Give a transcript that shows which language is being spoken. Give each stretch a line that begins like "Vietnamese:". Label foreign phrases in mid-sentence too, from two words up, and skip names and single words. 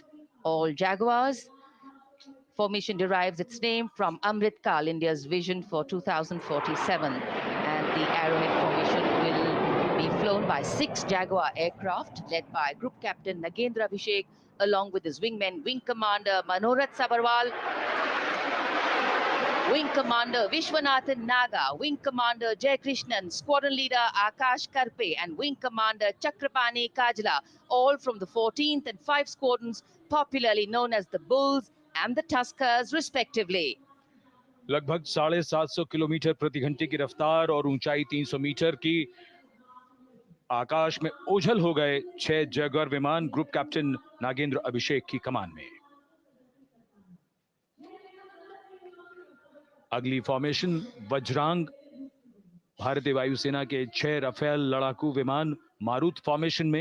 English: All Jaguars. Formation derives its name from Amrit Kal, India's vision for 2047. And the arrowhead formation will be flown by 6 Jaguar aircraft, led by Group Captain Nagendra Abhishek, along with his wingmen, Wing Commander Manorat Sabarwal, Wing Commander Vishwanathan Naga, Wing Commander Jai Krishnan, Squadron Leader Akash Karpe, and Wing Commander Chakrapani Kajla, all from the 14th and 5 squadrons, popularly known as the Bulls and the Tuskers, respectively.
Hindi: लगभग 750 किलोमीटर प्रति घंटे की रफ्तार और ऊंचाई 300 मीटर की, आकाश में ओझल हो गए 6 जैगुआर विमान
English: Group Captain
Hindi: नागेंद्र अभिषेक की कमान में। अगली फॉर्मेशन वज्रांग, भारतीय वायुसेना के 6 राफेल लड़ाकू विमान मारुत फॉर्मेशन में।